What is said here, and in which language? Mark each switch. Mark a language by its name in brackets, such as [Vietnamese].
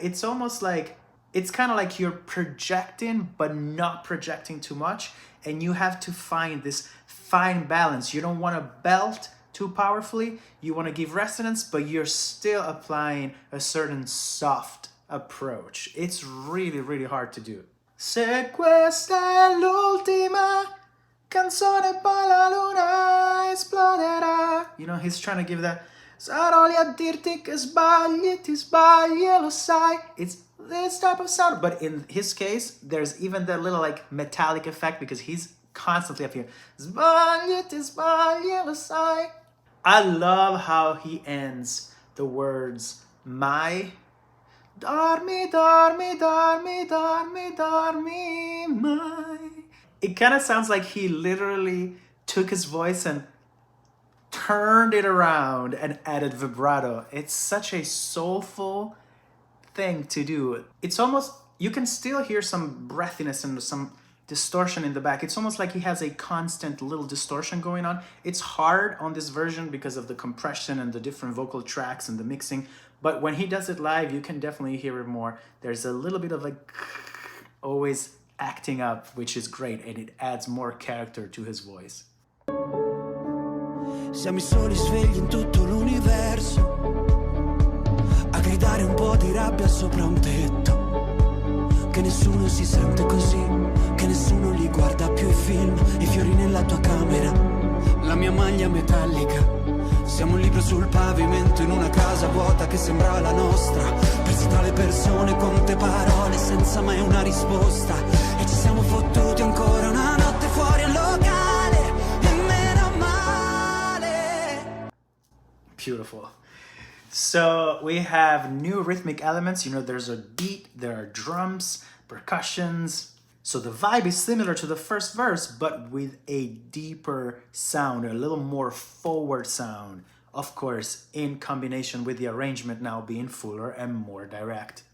[English] It's almost like, it's kind of like you're projecting, but not projecting too much, and you have to find this fine balance. You don't want to belt too powerfully, you want to give resonance, but you're still applying a certain soft approach. It's really, really hard to do. [Italian] Se questa è l'ultima canzone, poi la luna esploderà. [English] You know, he's trying to give that. [Italian] Sarò lì a dirti che sbagli, ti sbagli e lo sai. [English] It's this type of sound. But in his case, there's even that little like metallic effect because he's constantly up here. [Italian] Sbagli, ti sbagli e lo sai. [English] I love how he ends the words my. [Italian] Dormi, dormi, dormi, dormi, dormi, my. [English] It kind of sounds like he literally took his voice and turned it around and added vibrato. It's such a soulful thing to do. It's almost, you can still hear some breathiness and some distortion in the back. It's almost like he has a constant little distortion going on. It's hard on this version because of the compression and the different vocal tracks and the mixing. But when he does it live, you can definitely hear it more. There's a little bit of like always acting up, which is great, and it adds more character to his voice. [Italian] Siamo i soli svegli in tutto l'universo, a gridare un po' di rabbia sopra un tetto, che nessuno si sente così, che nessuno li guarda più i film, i fiori nella tua camera, la mia maglia metallica. Siamo un libro sul pavimento in una casa vuota che sembra la nostra, persi tra le persone, quante parole senza mai una risposta, e ci siamo fottuti ancora una notte fuori al locale, e meno male. [English] Beautiful. So we have new rhythmic elements. You know, there's a beat, there are drums, percussions. So the vibe is similar to the first verse, but with a deeper sound, a little more forward sound. Of course, in combination with the arrangement now being fuller and more direct.